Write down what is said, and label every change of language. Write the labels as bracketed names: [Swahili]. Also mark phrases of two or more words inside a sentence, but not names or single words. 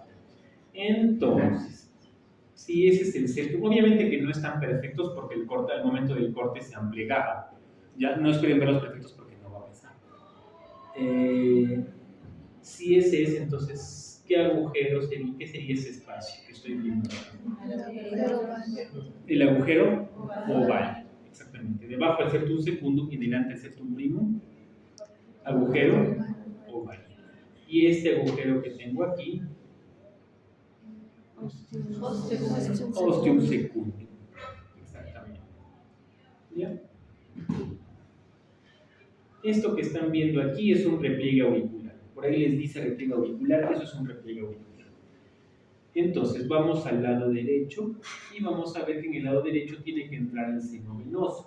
[Spanish] Entonces, si ese es el septum, obviamente que no están perfectos porque al momento del corte se han plegado. Ya no esperen ver los perfectos porque no va a pasar. Si ese es, entonces, ¿qué agujero sería? ¿Qué sería ese espacio que estoy viendo? El agujero oval. Exactamente. Debajo el [Latin] septum secundum [Spanish] y delante el [Latin] septum primum. [Spanish] Agujero oval. Y este agujero que tengo aquí, [Latin] ostium secundum. [Spanish] Exactamente. ¿Ya? Esto que están viendo aquí es un repliegue auricular. Por ahí les dice repliegue auricular, eso es un repliegue auricular. Entonces vamos al lado derecho y vamos a ver que en el lado derecho tiene que entrar el seno venoso.